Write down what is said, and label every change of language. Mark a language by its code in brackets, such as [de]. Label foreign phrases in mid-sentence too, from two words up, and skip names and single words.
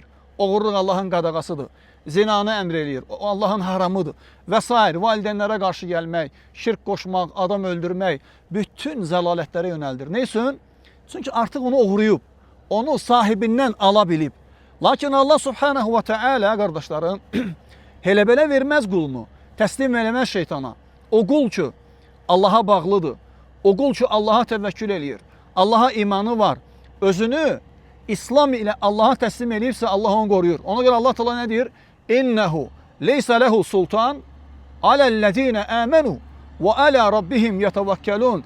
[az] Oğurluq Allahın qadağasıdır. Zinanı əmr eləyir. Allahın haramıdır. Və s. Valideynlərə qarşı gəlmək, şirk qoşmaq, adam öldürmək, bütün zəlalətlərə yönəldir. Ne üçün? Çünki artıq onu oğruyub. Onu sahibindən ala bilib. Lakin Allah [ar] سبحانه وتعالى [az] qardaşlarım elə belə verməz qulunu. Təslim eləməz şeytana. O qul ki Allaha bağlıdır. O qul ki Allaha təvəkkül eləyir. Allaha imanı var. Özünü İslam ilə Allaha təslim eləyirsə Allah onu qoruyur. Ona görə Allah Teala nə deyir? [ar] إنه ليس له سلطان على الذين آمنوا وعلى ربهم يتوكلون.